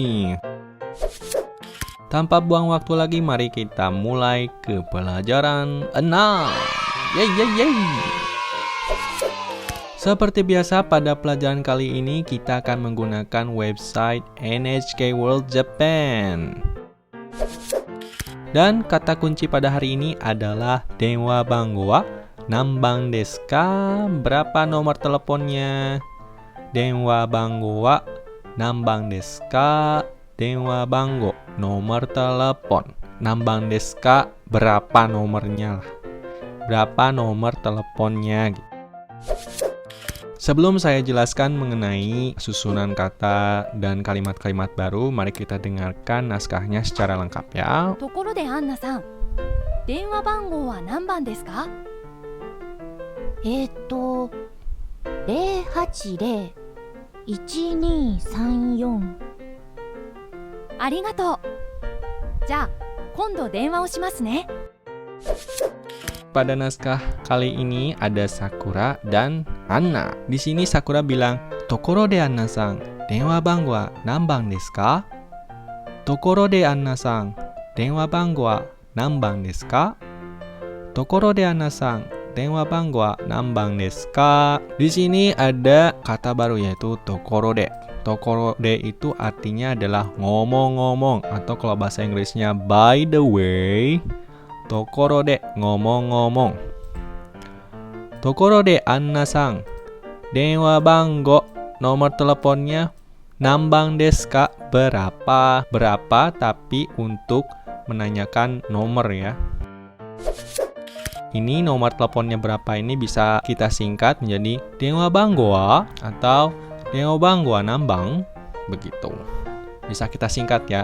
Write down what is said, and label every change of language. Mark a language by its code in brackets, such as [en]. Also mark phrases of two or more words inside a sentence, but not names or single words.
[id] Tanpa buang waktu lagi, mari kita mulai ke pelajaran 6. Yeay, yeay, yeay. Seperti biasa, pada pelajaran kali ini kita akan menggunakan website NHK World Japan. Dan kata kunci pada hari ini adalah [ja] 電話番号は何番ですか? [id] Berapa nomor teleponnya? [ja] 電話番号は何番ですか? 電話番号, [id] nomor telepon. [ja] 何番ですか? [id] Berapa nomornya lah. Berapa nomor teleponnya? Sebelum saya jelaskan mengenai susunan kata dan kalimat-kalimat baru, mari kita dengarkan naskahnya secara lengkap ya. [ja] ところでアンナさん、電話番号は何番ですか？080-1234。ありがとう。じゃあ、今度電話をしますね。 [id] Pada naskah kali ini ada Sakura dan Anna. Di sini Sakura bilang, [ja] "ところでアンナさん、電話番号は何番ですか?" ところでアンナさん、電話番号は何番ですか? ところでアンナさん、電話番号は何番ですか? [id] Di sini ada kata baru yaitu [ja] ところで. ところで [id] itu artinya adalah ngomong-ngomong, atau kalau bahasa Inggrisnya [en] by the way. [ja] ところで, [id] ngomong-ngomong. [ja] ところでアンナさん、電話番号, [id] nomor teleponnya [ja] 何番ですか? [id] Berapa? Berapa tapi untuk menanyakan nomor ya. Ini nomor teleponnya berapa ini bisa kita singkat menjadi [ja] 電話番号は [id] atau [ja] 電話番号は何番, [id] begitu. Bisa kita singkat ya.